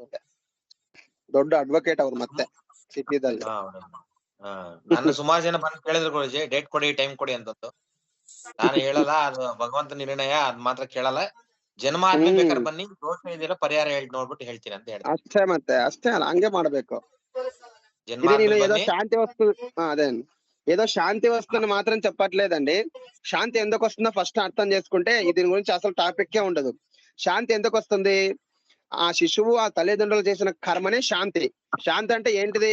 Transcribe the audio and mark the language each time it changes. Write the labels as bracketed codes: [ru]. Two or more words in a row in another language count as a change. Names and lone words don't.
[kn] ದೊಡ್ಡ ಅಡ್ವೊಕೇಟ್ ಅವ್ರು ಮತ್ತೆ ಸಿಟಿದಲ್ಲಿ. ನನ್ನ ಸುಮಾರು ಜನ ಬಂದು ಕೇಳಿದ್ರು ಗುರುಜಿ ಡೇಟ್ ಕೊಡಿ ಟೈಮ್ ಕೊಡಿ ಅಂತಂದು. ನಾನು ಹೇಳಲ್ಲ, ಅದು ಭಗವಂತ ನಿರ್ಣಯ, ಅದ್ ಮಾತ್ರ ಕೇಳಲ್ಲ. ಜನ್ಮಾದ್ಮಿ ಬೇಕಾದ್ರೆ ಬನ್ನಿ, ದೋಷ ಇದೆಯಲ್ಲ ಪರಿಹಾರ ಹೇಳಿ ನೋಡ್ಬಿಟ್ಟು ಹೇಳ್ತೀನಿ ಅಂತ ಹೇಳಿ. ಅಷ್ಟೇ, ಮತ್ತೆ ಅಷ್ಟೇ ಅಲ್ಲ, ಹಂಗೆ ಮಾಡ್ಬೇಕು. [te] ఏదో శాంతి వస్తు అదేండి ఏదో శాంతి వస్తుందని మాత్రం చెప్పట్లేదండి. శాంతి ఎందుకు వస్తుందో ఫస్ట్ అర్థం చేసుకుంటే దీని గురించి అసలు టాపిక్కే ఉండదు. శాంతి ఎందుకు వస్తుంది? ఆ శిశువు ఆ తల్లిదండ్రులు చేసిన కర్మనే శాంతి. శాంతి అంటే ఏంటిది?